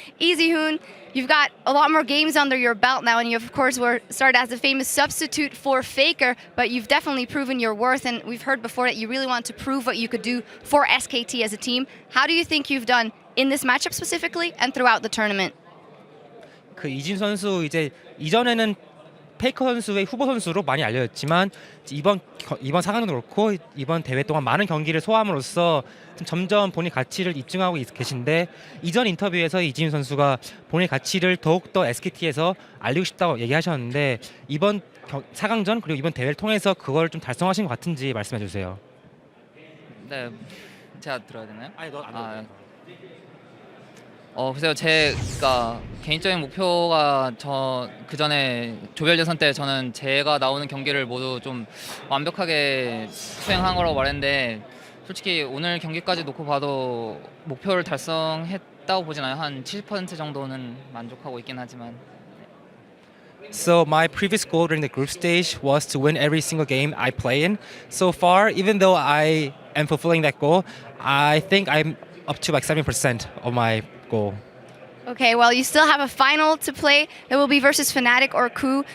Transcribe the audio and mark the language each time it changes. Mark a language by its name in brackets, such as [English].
[English] EasyHoon, you've got a lot more games under your belt now, and you, of course, were started as the famous substitute for FLICKR, but you've definitely proven your worth, and we've heard before that you really want to prove what you could do for SKT as a team. How do you think you've done in this matchup specifically and throughout the tournament? [Korean] 그 이진 선수 이제 이전에는 페이커 선수의 후보 선수로 많이 알려졌지만 이번 4강도 그렇고 이번 대회 동안 많은 경기를 소화함으로써 점점 본인 가치를 입증하고 계신데 이전 인터뷰에서 이진 선수가 본인 가치를 더욱더 SKT에서 알리고 싶다고 얘기하셨는데 이번 4강전 그리고 이번 대회를 통해서 그걸 좀 달성하신 것 같은지 말씀해 주세요. 네, 제가 들어야 되나요? 아니 너 안 글쎄요, 제가 개인적인 목표가 그 전에 조별 예선 때 저는 제가 나오는 경기를 모두 좀 완벽하게 수행한 거라고 말했는데 솔직히 오늘 경기까지 놓고 봐도 목표를 달성했다고 보진 않아요. 한 70% 정도는 만족하고 있긴 하지만. [English] So my previous goal during the group stage was to win every single game I play in. So far, even though I am fulfilling that goal, I think I'm up to like 70% of my goal. Okay, well, you still have a final to play. It will be versus Fnatic or Coup.